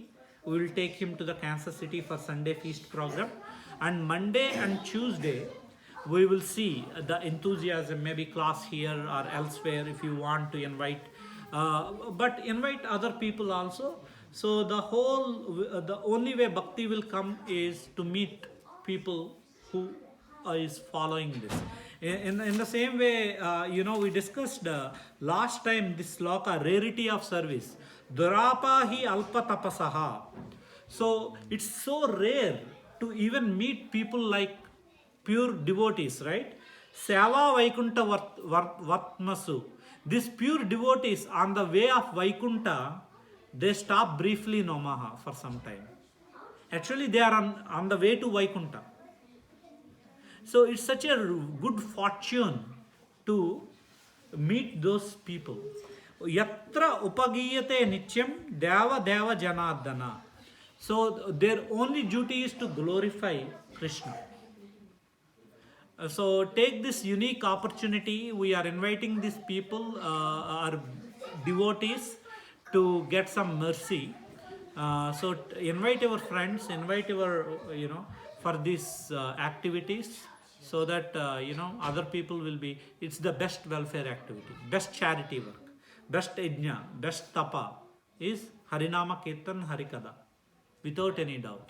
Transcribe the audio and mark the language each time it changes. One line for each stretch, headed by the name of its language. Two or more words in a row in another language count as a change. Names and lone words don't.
English: We will take him to the Kansas City for Sunday feast program, and Monday and Tuesday we will see the enthusiasm, maybe class here or elsewhere if you want to invite, but invite other people also. So the only way bhakti will come is to meet people who is following this. In the same way, we discussed last time this sloka, rarity of service.
Sanskrit: Durapa hi alpa tapasaha.
English: So it's so rare to even meet people like pure devotees, right?
Sanskrit: Seva Vaikunta Vatmasu.
English: These pure devotees on the way of Vaikunta, they stop briefly in Omaha for some time. Actually, they are on the way to Vaikunta. So it's such a good fortune to meet those people.
Sanskrit: Yatra upagiyate nityam deva deva janardana.
English: So their only duty is to glorify Krishna. So take this unique opportunity. We are inviting these people, our devotees, to get some mercy. So invite your friends, invite your, for these activities, so that, other people will be, it's the best welfare activity, best charity work, best yajna, best tapa is Harinama Kirtan Harikatha, without any doubt.